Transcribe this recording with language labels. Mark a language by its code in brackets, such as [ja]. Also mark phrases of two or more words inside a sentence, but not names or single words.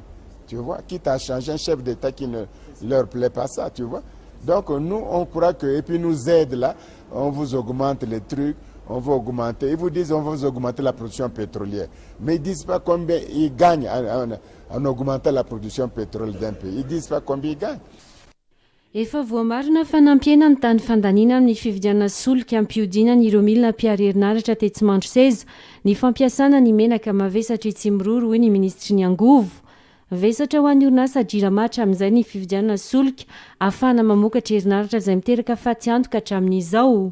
[fr] Tu vois, quitte à changer un chef d'État qui ne leur plaît pas ça, tu vois. Donc nous, on croit que, et puis nous aide là, on vous augmente les trucs, on va augmenter. Ils vous disent on va vous augmenter la production pétrolière. Mais ils ne disent pas combien ils gagnent en augmentant la production pétrolière d'un pays. Ils ne disent pas combien ils gagnent. [mg] Efa voamarina fanampiana ny tany fandanina amin'ny fividiana solika ampiodinana ireo milina mpiary herinaratra tetsimandro seza ny fampiasana ny menaka mavesatra etsy miroro hoy ny ministry ny angovo. Vesatra ho an'ny orinasa Jiramatra amin'izay ny fividiana solika ahafahana mamokatra herinaratra izay miteraka faty antoka hatramin'izao.